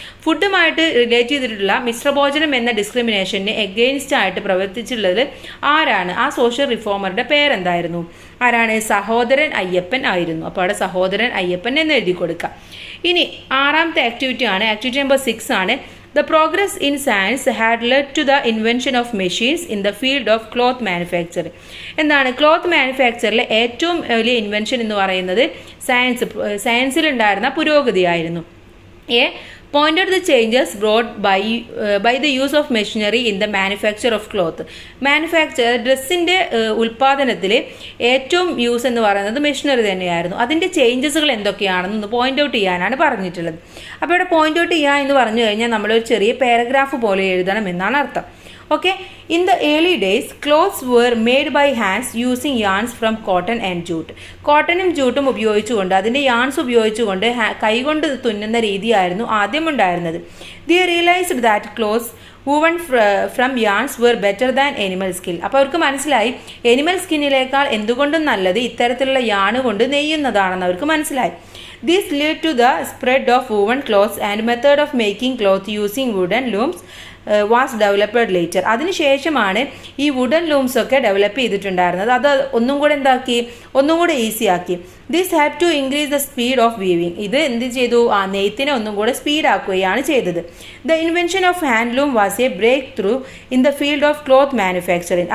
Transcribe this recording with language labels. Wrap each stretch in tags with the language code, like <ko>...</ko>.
<ml>ഫുഡുമായിട്ട് relate ചെയ്തിട്ടുള്ള മിശ്രഭോജനം എന്ന discrimination against ആയിട്ട് പ്രവർത്തിച്ചിട്ടുള്ളത് ആരാണ്? ആ സോഷ്യൽ റിഫോമറുടെ പേരെന്തായിരുന്നു? ആരാണ്? സഹോദരൻ അയ്യപ്പൻ ആയിരുന്നു. അപ്പോൾ അവിടെ സഹോദരൻ അയ്യപ്പൻ എന്ന് എഴുതി കൊടുക്കാം. ഇനി ആറാമത്തെ ആക്ടിവിറ്റി ആണ്, ആക്ടിവിറ്റി നമ്പർ 6 ആണ്.</ml> <en>The progress in science had led to the invention of machines in the field of cloth manufacturing.</en> <ml>എന്താണ് ക്ലോത്ത് മാനുഫാക്ചറിലെ ഏറ്റവും വലിയ ഇൻവെൻഷൻ എന്ന് പറയുന്നത് സയൻസിലുണ്ടായിരുന്ന പുരോഗതിയായിരുന്നു.</ml> <en>Pointed the changes brought by the use of machinery in the manufacture of cloth.</en> <ml>ഡ്രസ്സിൻ്റെ ഉൽപ്പാദനത്തിൽ ഏറ്റവും use എന്ന് പറയുന്നത് മെഷീനറി തന്നെയായിരുന്നു. അതിൻ്റെ ചേഞ്ചസുകൾ എന്തൊക്കെയാണെന്ന് പോയിന്റ് ഔട്ട് ചെയ്യാനാണ് പറഞ്ഞിട്ടുള്ളത്. അപ്പോൾ ഇവിടെ പോയിന്റ് ഔട്ട് ചെയ്യുക എന്ന് പറഞ്ഞു കഴിഞ്ഞാൽ നമ്മളൊരു ചെറിയ പാരഗ്രാഫ് പോലെ എഴുതണം എന്നാണ് അർത്ഥം.</ml> <en>Okay, in the early days, clothes were made by hands using yarns from cotton and jute.</en> <ml>കോട്ടനും ജൂട്ടും ഉപയോഗിച്ചുകൊണ്ട് അതിൻ്റെ യാൺസ് ഉപയോഗിച്ചുകൊണ്ട് കൈകൊണ്ട് തുന്നുന്ന രീതിയായിരുന്നു ആദ്യം ഉണ്ടായിരുന്നത്.</ml> <en>They realized that clothes woven from yarns were better than animal skin.</en> <ml>അപ്പോൾ അവർക്ക് മനസ്സിലായി എനിമൽ സ്കിന്നിനേക്കാൾ എന്തുകൊണ്ടും നല്ലത് ഇത്തരത്തിലുള്ള യാണ് കൊണ്ട് നെയ്യുന്നതാണെന്ന് അവർക്ക് മനസ്സിലായി.</ml> <en>This led to the spread of woven cloths and method of making cloth using wooden looms was developed later.</en> <ml>അതിനുശേഷമാണ് ഈ വുഡൻ ലൂംസ് ഒക്കെ ഡെവലപ്പ് ചെയ്തിട്ടുണ്ടായിരുന്നത്. അത് ഒന്നും കൂടെ ഈസി ആക്കി.</ml> <en>This had to increase the speed of weaving.</en> <ml>ഇത് എന്ത് ചെയ്തു? ആ നെയ്ത്തിനെ ഒന്നും കൂടെ സ്പീഡ് ആക്കുകയാണ് ചെയ്തത്.</ml> <en>The invention of handloom was a breakthrough in the field of cloth manufacturing.</en>